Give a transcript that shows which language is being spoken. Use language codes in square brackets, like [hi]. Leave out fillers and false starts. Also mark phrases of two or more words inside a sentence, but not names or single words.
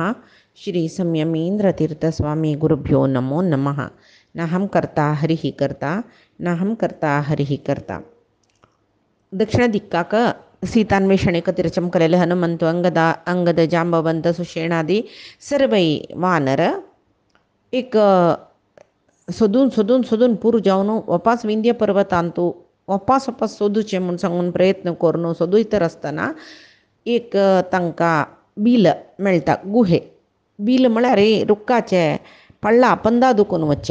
[sa] श्री संयमीन्द्रतीर्थस्वामी गुरुभ्यो नमो नमः। नाहं कर्ता हरिः कर्ता नाहं कर्ता हरिः कर्ता. [kok] दक्षिण दिक्काक सीतान्वेषणे कतिरचम करेल हनुमंत अंगद जांबवंत सुषेणादी सर्वै वानर एक सोदून सोदून सोदून पूर जावन वपास विंध्य पर्वतांतू वपास वपास सोदूचे म्हूण सांगून प्रयत्न करून सोदूयतर आसतना एक तांकां बील मेळटा गुहे. बील म्हळ्यार रुखाचे पडला पंदा दुखून वच्चे.